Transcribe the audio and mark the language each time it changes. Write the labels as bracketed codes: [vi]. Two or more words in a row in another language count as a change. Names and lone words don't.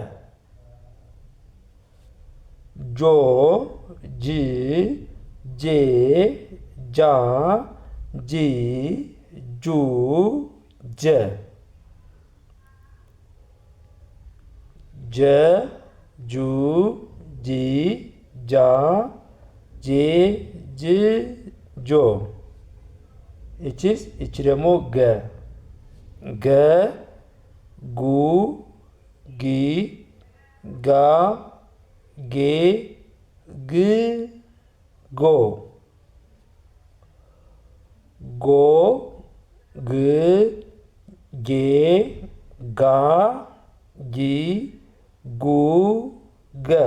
[am] ጆ ጅ ጄ ጃ ጂ ጁ ጀ ጀ ጁ ጂ ጃ ጄ ጅ ጆ። እቺ ደግሞ ገ ገ ጉ ጊ ጋ ጌ ግ ጎ ጎ ግ ጌ ጋ ጊ ጉ ገ